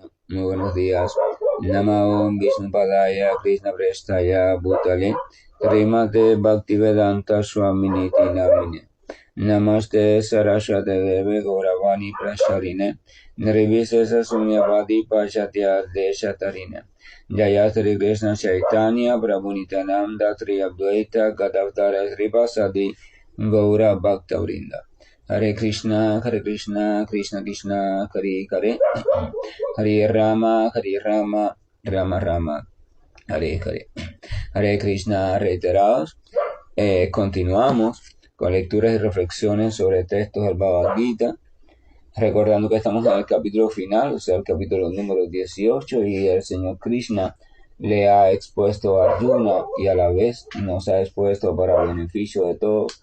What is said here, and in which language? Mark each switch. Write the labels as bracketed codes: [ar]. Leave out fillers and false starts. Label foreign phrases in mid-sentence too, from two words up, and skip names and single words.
[es] Muy buenos días. [sa] Namo Vishnupadaya Krishna Prestaya Bhutale Srimate Bhaktivedanta Swaminiti Namine Namaste Saraswate Deve Gauravani Prasharine Nirvisesa Sunyavadi Pachatya Deshatarine Jaya Sri Krishna Chaitanya Prabhu Nityananda Tri Advaita Gadavdara Srivasadi Gaura Bhaktavrinda Hare Krishna, Krishna Krishna, Hare Hare, Hare Rama, Rama Rama, Hare Hare. [es] Hare Krishna, reiterados. Continuamos con lecturas y reflexiones sobre textos del Bhagavad Gita, recordando que estamos en el capítulo final, o sea, el capítulo número 18, y el Señor Krishna le ha expuesto a Arjuna y a la vez nos ha expuesto para el beneficio de todos.